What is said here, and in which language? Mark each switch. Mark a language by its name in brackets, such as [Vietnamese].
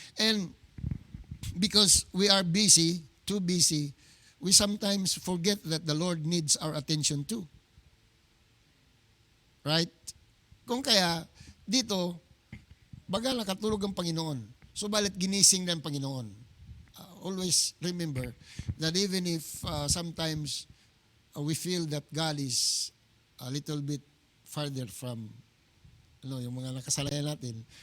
[English] And because we are busy, too busy, we sometimes forget that the Lord needs our attention too. Right? [Filipino] Kung kaya, dito, baga nakatulog ang Panginoon. Subalit ginising ng Panginoon. [English] Always remember that even if sometimes we feel that God is a little bit farther from [Filipino] yung mga nakasalayan natin.